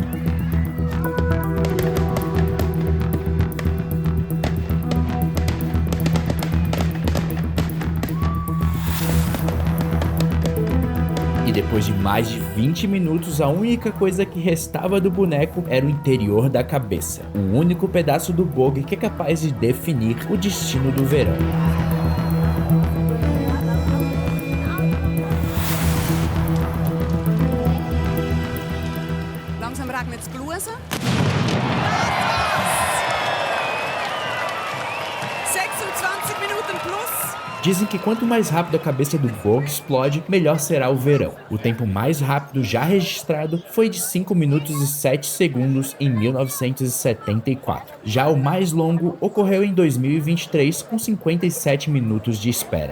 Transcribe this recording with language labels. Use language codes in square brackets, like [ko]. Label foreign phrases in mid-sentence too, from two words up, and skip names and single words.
[pt] E depois de mais de 20 minutos, a única coisa que restava do boneco era o interior da cabeça. O único pedaço do Bog que é capaz de definir o destino do verão. [de] Langsam regnet's Blusen. 26 Minuten plus. [pt] Dizem que quanto mais rápido a cabeça do Bog explode, melhor será o verão. O tempo mais rápido já registrado foi de 5 minutos e 7 segundos em 1974. Já o mais longo ocorreu em 2023, com 57 minutos de espera.